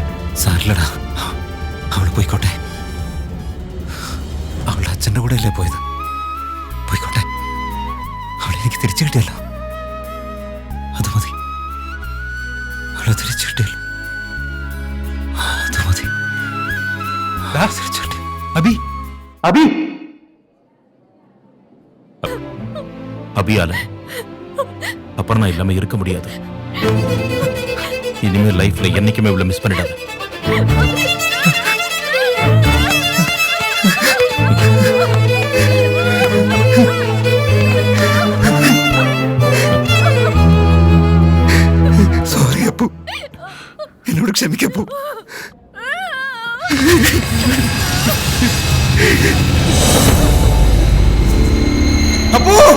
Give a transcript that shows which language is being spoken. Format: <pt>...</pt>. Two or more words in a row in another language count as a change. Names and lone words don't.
<ml>സാരില്ലടാ, അവള് പോയിക്കോട്ടെ. അവളുടെ അച്ഛൻ്റെ കൂടെ അല്ലേ പോയത്? പോയിക്കോട്ടെ, അവളെ എനിക്ക് തിരിച്ചു കിട്ടിയല്ലോ, അത് മതി. അവളെ തിരിച്ചു കിട്ടിയല്ലോ, അത് മതി. തിരിച്ചു കിട്ടി. അബി, അബി,</ml> <ta>அபியால அப்புறம் நான் இல்லாம இருக்க முடியாது. இனிமே லைஃப்ல என்னைக்குமே இவ்வளவு மிஸ் பண்ணிடாத.</ta> <ml>സോറി അപ്പു, എന്നോട് ക്ഷമിക്കപ്പു. അപ്പു,</ml>